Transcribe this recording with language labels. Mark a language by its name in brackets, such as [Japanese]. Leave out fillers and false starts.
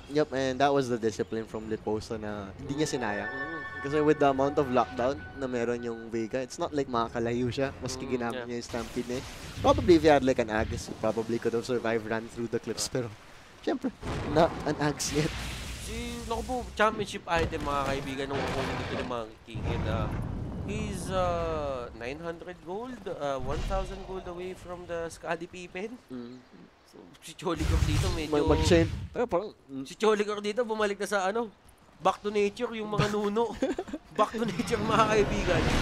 [English] Yep, and that was the discipline from Liposa [Filipino] na hindi niya sinayang. [English] Kasi with the amount of lockdown na meron yung Vega, it's not like makakalayo siya. [Filipino] Maski ginamit niya yung Stampede na [English] Probably if he had like an Aegis, he probably could have survived, ran through the cliffs. [Filipino] Pero, syempre, [English] not an Aegis yet. [Filipino] Naku po, championship item mga kaibigan nung kukunin dito ng mga King. [English] And he's 900 gold, 1,000 gold away from the Skadi Pippen. [Filipino] So, si Choligor dito medyo... Si Choligor dito bumalik na sa back to nature yung mga nuno. [English] Back to nature [Filipino] mga kaibigan.